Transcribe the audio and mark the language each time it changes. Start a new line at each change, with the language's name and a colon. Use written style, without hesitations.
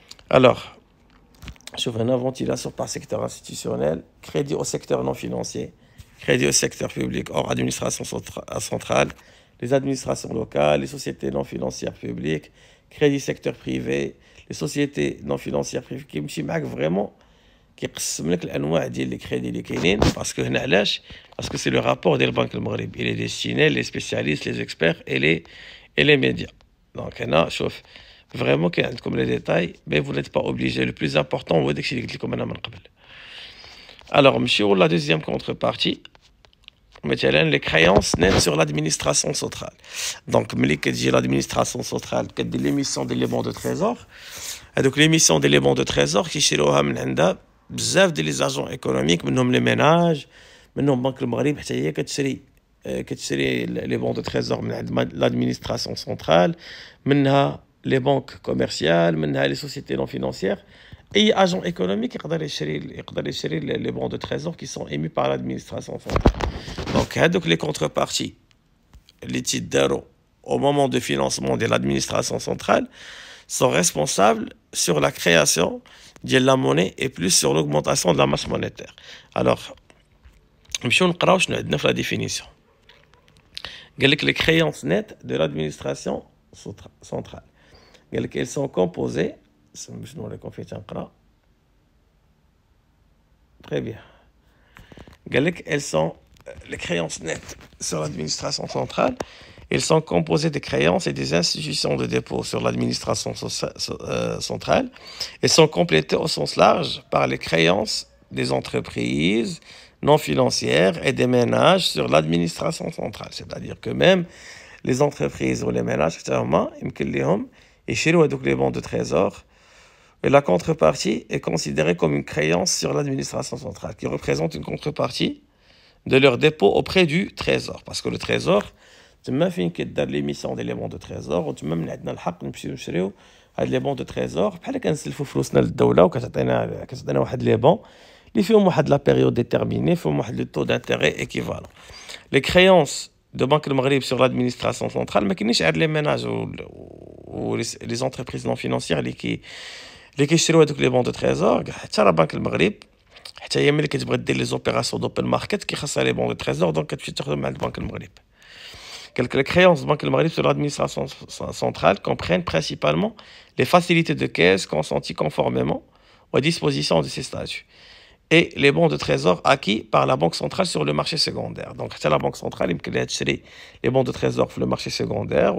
French: Alors, je fais une ventilation par secteur institutionnel, crédit au secteur non financier, crédit au secteur public hors administration centrale, les administrations locales, les sociétés non financières publiques, crédit secteur privé, les sociétés non financières privées, qui me vraiment
Arabic: كيقسم لك الانواع ديال لي كريدي اللي كاينين باسكو هنا علاش باسكو سي لو رابور ديال البنك المغربي اللي ديستيني لي سبيسياليست لي اكسبير
French: et les médias.
Arabic: Donc هنا شوف فريمون كاين عندكم لي ديتاي مي
French: vous n'êtes pas obligé. Le plus important
Arabic: هو داكشي اللي قلت لكم انا من قبل. Alors نمشيو لا دوزيام كونتربارتي مثلا
French: les créances nettes sur l'administration centrale.
Arabic: Donc ملي كتجي l'administration centrale كدير l'émission ديال لي بون دو تريزور. هذوك l'émission ديال لي بون دو تريزور كيشريوها من عندها بزاف ديال لي زاجون ايكونوميك منهم لي ميناج منهم بنك المغرب حتى هي كتشري لي بون دو تريزور من عند لادمينستراسيون سنترال منها لي بنك كوميرسيال منها لي سوسيتي نون فينانسيير اي اجون ايكونوميك يقدر يشري لي بون دو تريزور
French: كي سون ايمي بار لادمينستراسيون سنترال.
Arabic: دونك هادوك لي كونتربارتي اللي تيداروا
French: au moment de financement de l'administration centrale sont responsables sur la création de la monnaie et plus sur l'augmentation de la masse monétaire.
Arabic: Alors, نمشيو نقراو شنو عندنا في la définition. قال لك
French: les créances nettes de l'administration centrale.
Arabic: قال لك
French: elles sont composées
Arabic: شنو راكم فيه تنقرا.
French: Très bien.
Arabic: قال لك
French: elles sont les créances nettes sur l'administration centrale. Elles sont composées des créances et des institutions de dépôt sur l'administration centrale et sont complétées au sens large par les créances des entreprises non financières et des ménages sur l'administration centrale. C'est-à-dire que même les entreprises ou les ménages, ils chirent les bons de trésor et la contrepartie est considérée comme une créance sur l'administration centrale qui représente une contrepartie de leur dépôt auprès du trésor. Parce que le trésor,
Arabic: تما فين كدار ليميسيون ديال لي بون دو تريزور وتما من عندنا الحق نمشيو نشريو هاد لي بون دو تريزور بحال كنسلفوا فلوسنا للدوله وكتعطينا واحد لي بون اللي فيهم واحد لا بيريود ديتيرميني فيهم واحد لو طو دانتيري ايكيفالون. لي كريونس دو بنك المغرب سور لادمينستراسيون سنترال ما كاينينش عند لي ميناج و لي زونتربريز نون فينانسيير اللي كيشريو هذوك لي بون دو تريزور حتى راه بنك المغرب حتى هي ملي كتبغي دير لي زوبيراسيون دوبن ماركت كيخصها لي بون دو تريزور دونك كتمشي تاخذهم عند بنك المغرب.
French: Les créances de Banque Maghreb sur l'administration centrale comprennent principalement les facilités de caisse consenties conformément aux dispositions de ces statuts et les bons de trésor acquis par la Banque centrale sur le marché secondaire. Donc, c'est la Banque centrale qui a acheté les bons de trésor sur le marché secondaire.